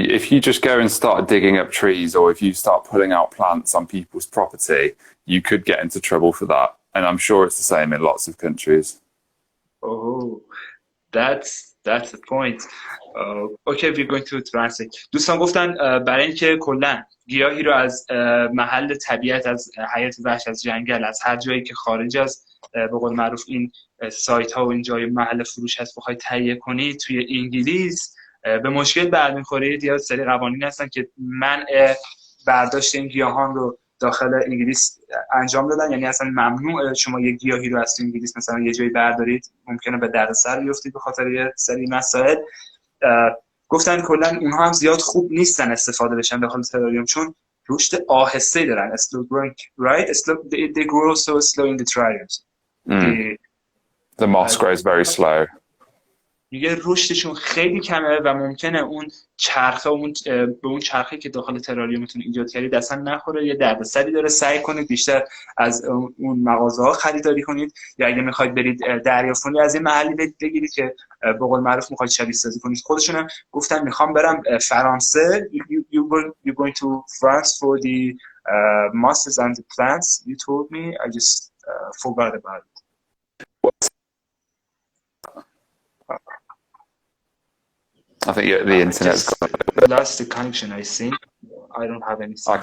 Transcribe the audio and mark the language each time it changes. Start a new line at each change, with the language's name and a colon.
English: If you just go and start digging up trees, or if you start pulling out plants on people's property, you could get into trouble for that. And I'm sure it's the same in lots of countries. Oh, that's the point. Okay, we're going to translate.
Persian: دوستان گفتن برای اینکه کلا گیاهی رو از محل طبیعت، از حیات وحش، از جنگل، از هر جایی که خارج از به قول معروف این سایت ها و این جای محل فروش هست بخواید تهیه کنید توی انگلیس به مشکل برمیخورید. یا سری قوانین هستن که منع برداشت این گیاهان رو داخل انگلیس انجام دادن. یعنی اصلا ممنوع شما یه گیاهی رو از انگلیس مثلا یه جایی بردارید، ممکنه به دردسر بیفتید به خاطر یه سری مسائل. گفتن کلا اونها هم زیاد خوب نیستن استفاده بشن داخل تراریوم، چون رشد آهسته‌ای دارن.
English: slow growing, right? They grow so slow in the terrariums. The moss grows very slow.
Persian: میگه رشدشون خیلی کمه و ممکنه اون چرخه به اون چرخه که داخل تراریومتون ایجاد کردید اصلا نخوره. یه دردسری داره. سعی کنید بیشتر از اون مغازه‌ها خریداری کنید، یا اگه میخواید برید دریافتونی از این محلی بگیرید که به قول معروف میخواید شبیه سازی کنید. خودشون هم گفتن میخوام برم فرانسه.
English: You going to France for the mosses and the plants you told me. I just forgot about it. I think the internet's got lost the connection. I think I don't have any.